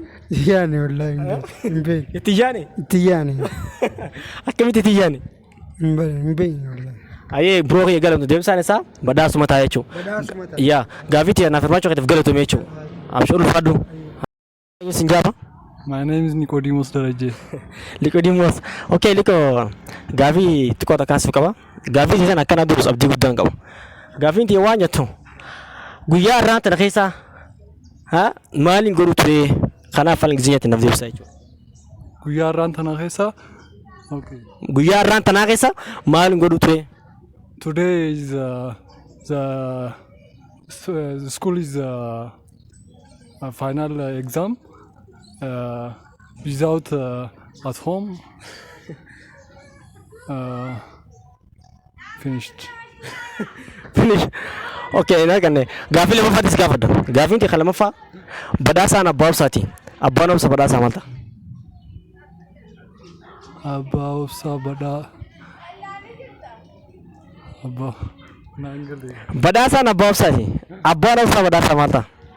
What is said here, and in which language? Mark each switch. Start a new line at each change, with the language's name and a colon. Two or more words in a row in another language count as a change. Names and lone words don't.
Oromo: Yaane wallaahi hin beekne. Itti yaane? Itti yaane. Akkamitti itti yaane? Hin beekne wallaahi. Ayee biroo kiyya galamtu deebisaan isaa badhaasuma ta'a jechuudha. Badhaasuma ta'a. Yaa gaafii tiyya naaf hirmaachuu keetiif galatoome jechuudha. Abshii ulfaadhu. Sin jaafa?
English: My name is Nicodemus Daraje. Nicodemus. Okay, Nico.
Oromo: Gaafii xiqqoo takkaasif qaba. Gaafii sana akkana durus abdii guddaan qaba. Gaafiin tiyya waan jettu guyyaa irraan tana keessaa maaliin godhuu ture kanaaf afaan Ingiliziyaatiin naaf deebisaa jechuudha. Guyyaa irraan tana keessa. Okay. Guyyaa irraan tanaa keessa maaliin godhuu ture?
English: Today is the school is a final exam. Without at home. Finished. Finish.
Oromo: Okay, naa kanne gaafii lamaffaattis gaafadha. Gaafiin kee kan lamaffaa badhaasaan abbaa obsaati. Abbaan obsa badhaasaa maal ta'a? Abbaa obsaa badhaa. Abbaa. Naangale. Badhaasaan abbaa obsaati. Abbaan obsaa badhaasaa maal ta'a?